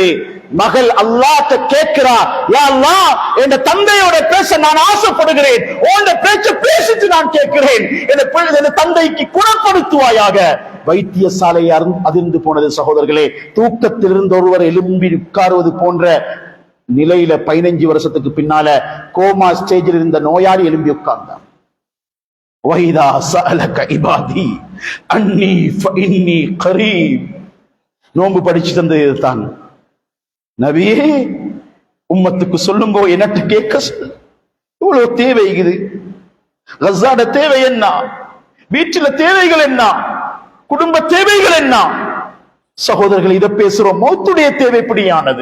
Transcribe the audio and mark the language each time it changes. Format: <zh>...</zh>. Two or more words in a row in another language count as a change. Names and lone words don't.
<ta>மகள் அல்லாஹ்ட்ட கேட்கிறா,</ta> <ar>يا الله</ar> <ta>என் தந்தையோட பேச நான் ஆசைப்படுகிறேன், உன்ட பேச்ச பேசிட்டு நான் கேட்கிறேன், என் தந்தைக்கு குணப்படுத்துவாயாக. வைத்தியசாலை அதிர்ந்து போனது சகோதரர்களே. தூக்கத்தில் இருந்து ஒருவர் எழும்பி உட்காருவது போன்ற நிலையில 15 வருஷத்துக்கு பின்னால</ta> <en>coma stage</en> <ta>இருந்த நோயாளி எழும்பி உட்கார்ந்தார்.</ta> <ar>وَإِذَا سَأَلَكَ عِبَادِي أَنِّي فَإِنِّي قَرِيبٌ.</ar> <ta>நோன்பு படிச்சு தந்தது தான். நபியே, உம்மத்துக்கு சொல்லும்போ என்னட்ட கேட்க சொல்லு. இவ்வளவு தேவை இது. கஸாட தேவை என்ன, வீட்டில தேவைகள் என்ன, குடும்ப தேவைகள் என்ன? சகோதரர்கள், இதை பேசுறோம். மௌத்துடைய தேவை எப்படியானது?</ta>